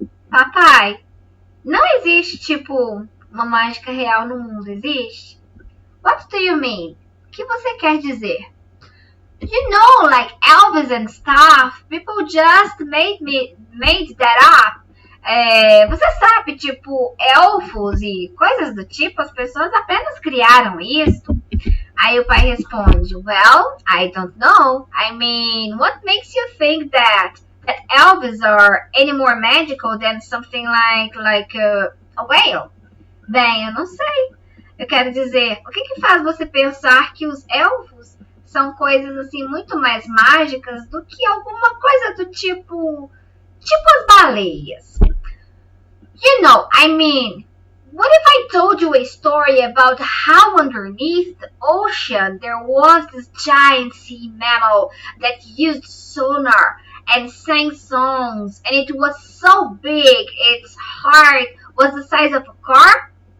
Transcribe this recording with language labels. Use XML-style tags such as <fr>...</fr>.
<pt>Papai, não existe uma mágica real no mundo, existe?</pt> <en>What do you mean?</en> <pt>O que você quer dizer?</pt> <en>You know, like Elvis and stuff, people just made that up.</en> <pt>Você sabe, elfos e coisas do tipo, as pessoas apenas criaram isso. Aí o pai responde,</pt> <en>well, I don't know. I mean, what makes you think that elves are any more magical than something like a whale?</en> <pt>Bem, eu não sei. Eu quero dizer, o que faz você pensar que os elfos são coisas assim muito mais mágicas do que alguma coisa do tipo as baleias?</pt> <en>You know, I mean, what if I told you a story about how underneath the ocean there was this giant sea mammal that used sonar and sang songs, and it was so big its heart was the size of a car?</en>